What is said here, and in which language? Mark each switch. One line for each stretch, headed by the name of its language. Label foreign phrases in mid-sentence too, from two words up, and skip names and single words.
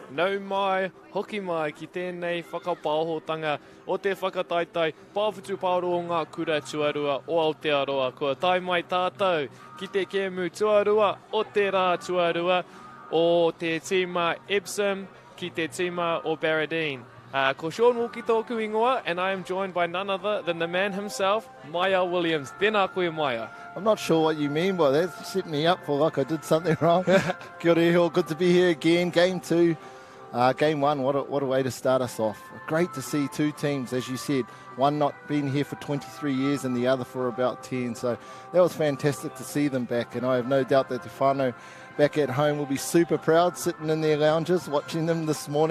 Māori: hau mai, hoki mai ki tēnei whakapāhotanga o te whakataitai pāwhutu pāro o ngā kura tuarua o Aotearoa. Kua tai mai tātou ki te kēmu tuarua o te rā tuarua o te tīma Epsom ki te tīma o Baradene. Ko Sean Walkie tōku ingoa,
English: and I am joined by none other than the man himself, Maya Williams.
Māori: Tēnā koe, Maya.
English: I'm not sure what you mean by that. Set me up for like I did something wrong.
Māori: Kia ora iho,
English: good to be here again. Game 2, Game 1, what a way to start us off. Great to see two teams, as you said, one not been here for 23 years and the other for about 10. So that was fantastic to see them back, and I have no doubt that the whānau back at home will be super proud, sitting in their lounges, watching them this morning.